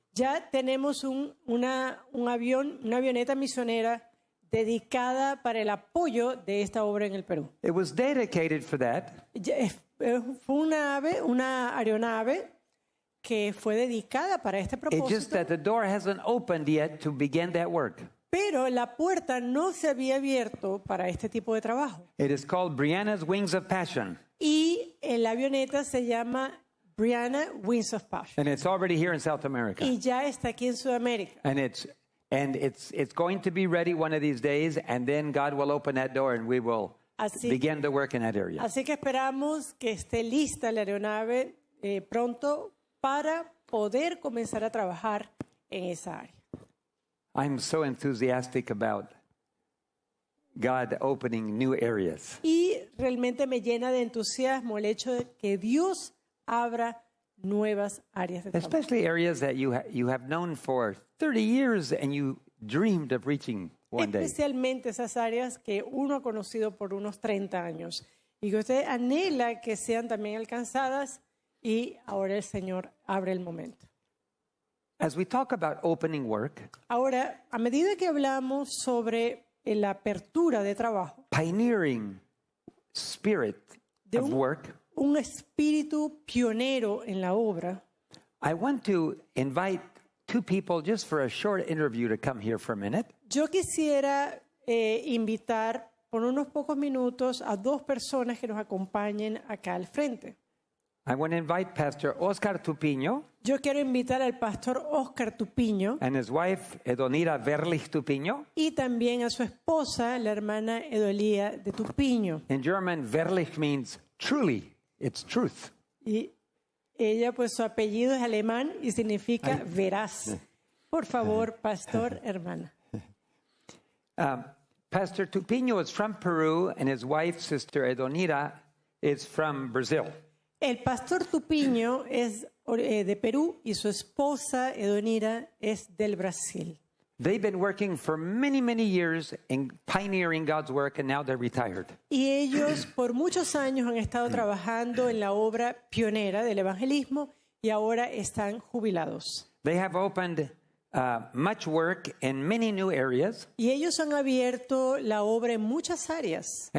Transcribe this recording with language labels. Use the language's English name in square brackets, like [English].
[Spanish] ya tenemos una avioneta misionera dedicada para el apoyo de esta obra en el Perú. [English] It was dedicated for that, [Spanish] Fue una aeronave que fue dedicada para este [English] it's just [Spanish] propósito, [English] that the door hasn't opened yet to begin that work. [Spanish] pero la puerta no se había abierto para este tipo de trabajo. [English] It is called Brianna's Wings of Passion, [Spanish] Y la avioneta se llama Brianna Wings of Passion. [English] and it's already here in South America. [Spanish] Y ya está aquí en Sudamérica. [English] And it's going to be ready one of these days, and then God will open that door and we will [Spanish] Así, [English] begin to work in that area. [Spanish] así que esperamos que esté lista la aeronave pronto para poder comenzar a trabajar en esa área. [English] I'm so enthusiastic about God opening new areas. [Spanish] Y realmente me llena de entusiasmo el hecho de que Dios abra nuevas áreas de trabajo. [English] Especially areas that you have known for 30 years and you dreamed of reaching one day. [Spanish] Especialmente esas áreas que uno ha conocido por unos 30 años y que usted anhela que sean también alcanzadas, y ahora el Señor abre el momento. [English] As we talk about opening work, [Spanish] Ahora, a medida que hablamos sobre la apertura de trabajo, [English] pioneering spirit [Spanish] De [English] of work, [Spanish] un espíritu pionero en la obra, [English] I want to invite two people just for a short interview to come here for a minute. [Spanish] yo quisiera invitar por unos pocos minutos a dos personas que nos acompañen acá al frente. [English] I want to invite Pastor Oscar Tupiño [Spanish] Yo quiero invitar al pastor Oscar Tupiño [English] and his wife Edonira Verlich Tupiño. [Spanish] y también a su esposa, la hermana Edolía de Tupiño. [English] In German, Verlich means truly, it's truth. [Spanish] Y ella, pues su apellido es alemán y significa veraz. Por favor, pastor, hermana. [English] Pastor Tupiño is from Peru and his wife, Sister Edonira, is from Brazil. [Spanish] El pastor Tupiño es de Perú y su esposa Edonira es del Brasil. [English] They've been working for many, many years in pioneering God's work, and now they're retired. [Spanish] Y ellos por muchos años han estado trabajando en la obra pionera del evangelismo y ahora están jubilados. [English] They have opened much work in many new areas, [Spanish] Y ellos han abierto la obra en muchas áreas.